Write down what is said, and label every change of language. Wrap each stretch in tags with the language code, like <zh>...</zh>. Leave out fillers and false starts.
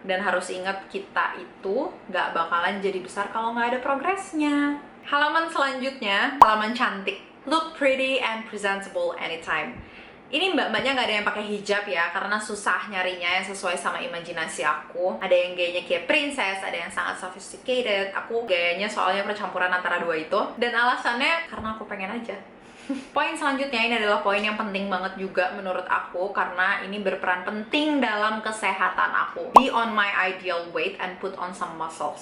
<id>Dan harus ingat kita itu nggak bakalan jadi besar kalau nggak ada progresnya. Halaman selanjutnya, halaman cantik.</id> <en>Look pretty and presentable anytime.</en> <id>Ini mbak-mbaknya nggak ada yang pakai hijab ya, karena susah nyarinya yang sesuai sama imajinasi aku. Ada yang gayanya kayak princess, ada yang sangat sophisticated. Aku gayanya soalnya percampuran antara dua itu. Dan alasannya karena aku pengen aja. Poin selanjutnya ini adalah poin yang penting banget juga menurut aku, karena ini berperan penting dalam kesehatan aku.</id> <en>Be on my ideal weight and put on some muscles.</en>